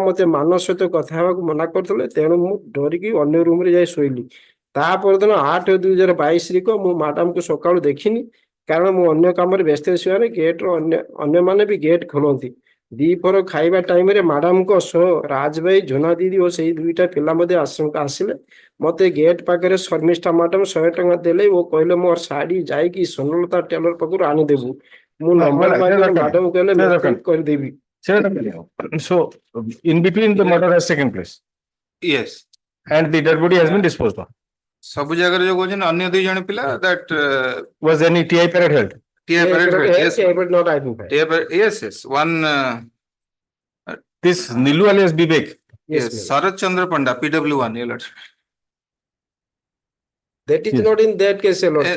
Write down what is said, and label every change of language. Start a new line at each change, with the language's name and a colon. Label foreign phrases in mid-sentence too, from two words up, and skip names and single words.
Odia: ମତେ ମାନସ ସହିତ କଥା ହେବାକୁ ମନା କରିଥିଲେ ତେଣୁ ମୁଁ ଡରିକି ଅନ୍ୟ ରୁମରେ ଯାଇ ଶୋଇଲି ତା ପରଦିନ 8/2/2022 ମୁଁ ମ୍ୟାଡାମକୁ ସକାଳୁ ଦେଖିନି କାରଣ ମୁଁ ଅନ୍ୟ କାମରେ ବ୍ୟସ୍ତ ଥିବାରେ ଗେଟର ଅନ୍ୟମାନେ ବି ଗେଟ ଖୋଲନ୍ତି ଦିପହର ଖାଇବା ଟାଇମରେ ମ୍ୟାଡାମଙ୍କ ସହ ରାଜ ଭାଇ ଝୁନା ଦିଦି ଓ ସେଇ 2ଟା ପିଲା ମଧ୍ୟ ଆଶ୍ରମକୁ ଆସିଲେ ମତେ ଗେଟ ପାଖରେ ଶର୍ମିଷ୍ଠା ମ୍ୟାଡାମ 100 ଟଙ୍କା ଦେଲେ ଓ କହିଲେ ମୋର ଶାଢୀ ଯାଇକି ସୁନଲତା ଟେଲର ପାଖରୁ ଆଣିଦେବୁ ମୁଁ ନମ୍ବର ମାଗିଲେ ମ୍ୟାଡାମ କହିଲେ ମେସେଜ କରିଦେବି
English: So, in between the murder has taken place Yes. and the dead body has been disposed of.
Odia: ସବୁ ଜାଗାରେ ଯୋଉ କହୁଛନ୍ତି ଅନ୍ୟ 2 ଜଣ ପିଲା that
English: Was any TI period held? TI period held. Yes. not identified. Yes, yes. One This Nilu alias Bibek. yes, Sarat Chandra Panda, PW1, your lordship. That is not in that case, Your Lordship.